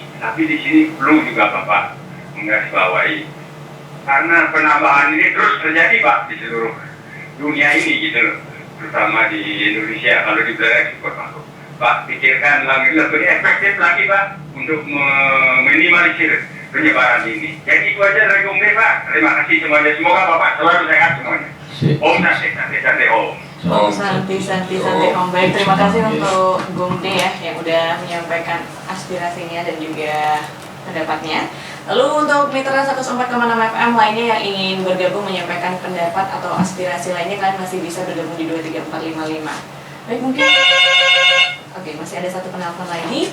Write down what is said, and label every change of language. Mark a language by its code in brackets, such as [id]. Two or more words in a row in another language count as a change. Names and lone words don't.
[id] Tapi di sini perlu juga Bapak menggarisbawahi, karena penambahan ini terus terjadi Pak di seluruh dunia ini gitu loh, terutama di Indonesia. Kalau di Buleleng super vakum, Pak pikirkan lebih efektif lagi Pak untuk meminimalisir penyebaran ini. Jadi itu aja dari Gongde Pak. Terima kasih semuanya. Semoga Bapak selalu sehat semuanya. [sa] Om santai Om. Santi Om. [id] Baik, terima kasih untuk Gongde ya yang udah menyampaikan aspirasinya dan juga pendapatnya. Lalu untuk Mitra 104,6 FM lainnya yang ingin bergabung menyampaikan pendapat atau aspirasi lainnya, kalian masih bisa bergabung di 23455. Baik, mungkin oke, masih ada satu penelpon lagi.